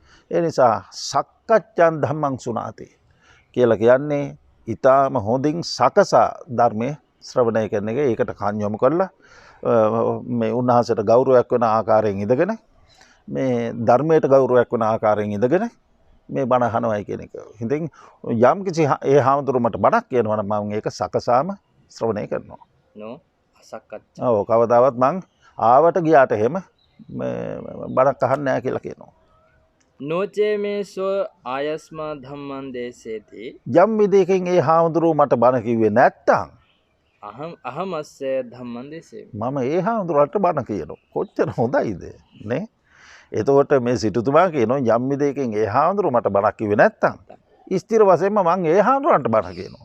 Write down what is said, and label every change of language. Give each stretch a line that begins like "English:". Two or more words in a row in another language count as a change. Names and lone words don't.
Sinhala: ඒ නිසා
Pali: සක්කච්ඡන් ධම්මං සුනාති
Sinhala: කියලා කියන්නේ ඊටාම හොඳින් සකසා ධර්මයේ ශ්‍රවණය කරන එක ඒකට කන් යොමු කරලා මේ උන්වහන්සේට ගෞරවයක් වෙන ආකාරයෙන් ඉඳගෙන මේ ධර්මයට ගෞරවයක් වෙන ආකාරයෙන් ඉඳගෙන මේ බණ අහනවයි කියන එක. ඉතින් යම් කිසි ඒ හාමුදුරුවෝ මට බණක් කියනවා නම් මම ඒක සකසාම ශ්‍රවණය කරනවා.
Pali: නෝ අසක්කච්ඡ.
Sinhala: ඔව් කවදාවත් මං ආවට ගියාට එහෙම බණක් අහන්නේ නැහැ කියලා කියනවා.
Pali: නොචේ මේ සෝ ආයස්මා ධම්මං දේශේති
Sinhala: යම් විදිහකින් ඒ හාමුදුරුවෝ මට බණ කිව්වේ නැත්තම්
Pali: අහමස්සේ ධම්මං දේශේ.
Sinhala: මම ඒ හාමුදුරුවන්ට බණ කියනවා. කොච්චර හොඳයිද නේ? එතකොට මේ සිටුතුමා කියනවා යම් විදිහකින් ඒ හාමුදුරුවෝ මට බණක් කිව්වේ නැත්තම් ස්ථිර වශයෙන්ම මං ඒ හාමුදුරුවන්ට බණ කියනවා.